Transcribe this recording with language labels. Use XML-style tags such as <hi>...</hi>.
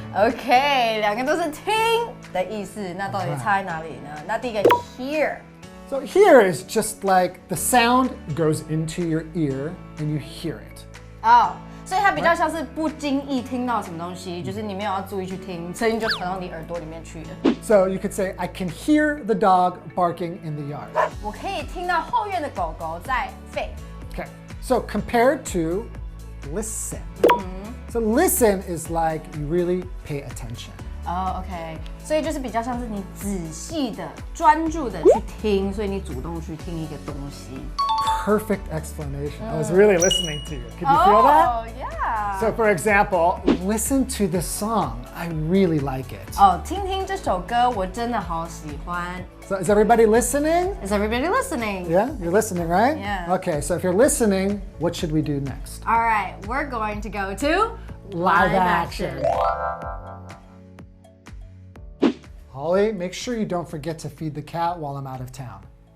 <zh>OK， 两个都是听的意思，那到底差在哪里呢？那第一个 hear。</zh> <en>So hear is just like the sound goes into your ear and you hear it.</en> <zh>哦，所以它比较像是不经意听到什么东西，就是你没有要注意去听，声音就传到你耳朵里面去了。</zh> <en>So you could say, I can hear the dog barking in the yard.</en> <zh>我可以听到后院的狗狗在吠。</zh> <en>Okay, so compared to listen. So listen is like you really pay attention.</en> <zh>哦 ，OK， 所以就是比较像是你仔细的、专注的去听，所以你主动去听一个东西。</zh> <en>Perfect explanation. I was really listening to you. Could you feel that? Oh, yeah. So for example, listen to this song. I really like it.</en> <zh>哦，听听这首歌，我真的好喜欢。</zh> <en>So is everybody listening? Is everybody listening? Yeah, you're listening, right? Yeah. Okay, so if you're listening, what should we do next? All right, we're going to go to Live action. Holly, make sure you don't forget to feed the cat while I'm out of town.</en>